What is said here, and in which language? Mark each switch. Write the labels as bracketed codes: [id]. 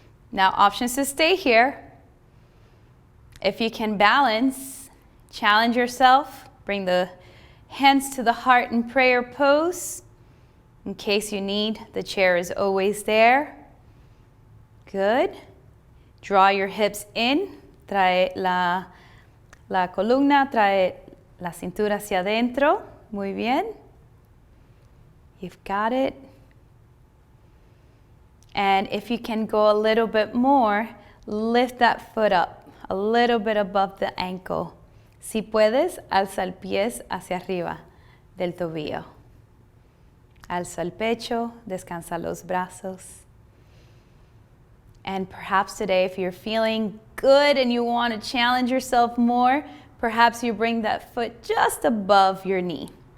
[en] Now, options to stay here. If you can balance, challenge yourself. Bring the hands to the heart in prayer pose. In case you need, the chair is always there. Good. Draw your hips in. [es] Trae la columna, trae la cintura hacia adentro. Muy bien. [en] You've got it. And if you can go a little bit more, lift that foot up a little bit above the ankle. [es] Si puedes, alza el pies hacia arriba del tobillo. Alza el pecho, descansa los brazos. [en] And perhaps today, if you're feeling good and you want to challenge yourself more, perhaps you bring that foot just above your knee.